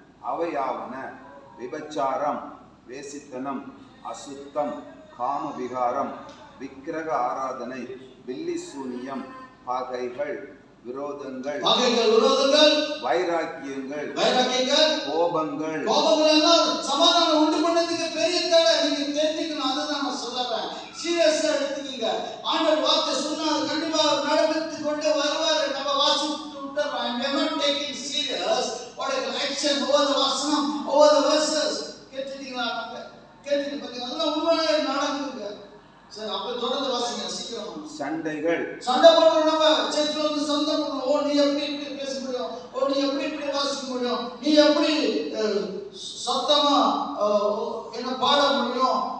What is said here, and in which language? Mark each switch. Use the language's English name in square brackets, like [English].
[Tamil] அவையாவன: விபச்சாரம், வேசித்தனம், அசுத்தம், காமவிகாரம், விக்கிரக ஆராதனை, பில்லி சூனியம், பகைகள், விரோதங்கள், வைராக்கியங்கள், கோபங்கள். எல்லாம் சமாதானம் உண்டு பண்ணதுக்கு பெரிய தடை. நீங்க தெரிஞ்சுக்கணும், அதுதான் நான் சொல்றேன். சீரியஸா எடுத்துக்கீங்க. ஆண்டவர் வார்த்தை சொன்னா அது கண்டிப்பா நடப்பித்து கொண்டு வருவாரு. நம்ம வாசித்து விட்டுறோம். [English] I am not taking serious what is action over the வசனம், over the verses. [Tamil] கேட்டுட்டீங்களா? கேட்டுட்டு பாத்தீங்க, அதெல்லாம் உண்மையிலே நடக்குங்க. சரி, அப்ப தொடர்ந்து வாசிங்க சீக்கிரம். சண்டைகள், சண்டை போடுறோம். நம்ம சர்ச்சில் வந்து சண்டை போடுறோம். ஓ, நீ எப்படி இப்படி பேச முடியும்? ஓ, நீ எப்படி இப்படி வாசிக்க முடியும்? நீ எப்படி சத்தமா என்ன பாட முடியும்?